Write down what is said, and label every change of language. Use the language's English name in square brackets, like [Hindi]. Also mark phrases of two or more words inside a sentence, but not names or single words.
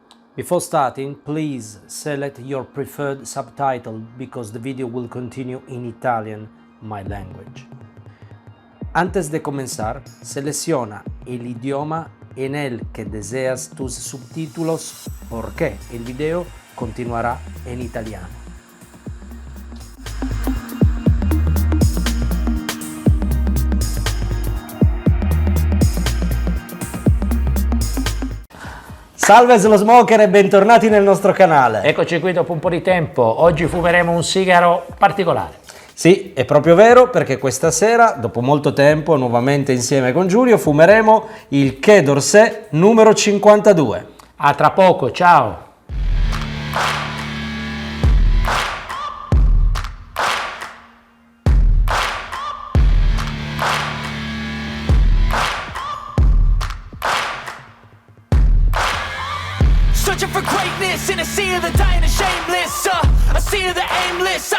[English] Before starting, please select your preferred subtitle because the video will continue in Italian, my language. [Spanish] Antes de comenzar, selecciona el idioma en el que deseas tus subtítulos porque el video continuará en italiano. [Italian] Salve Slow Smoker e bentornati nel nostro canale. Eccoci qui dopo un po' di tempo. Oggi fumeremo un sigaro particolare. Sì, è proprio vero, perché questa sera, dopo molto tempo, nuovamente insieme con Giulio, fumeremo il Quai d'Orsay numero 52. A tra poco, ciao! [English] Searching for greatness in a sea of the dying and shameless, a sea of the aimless.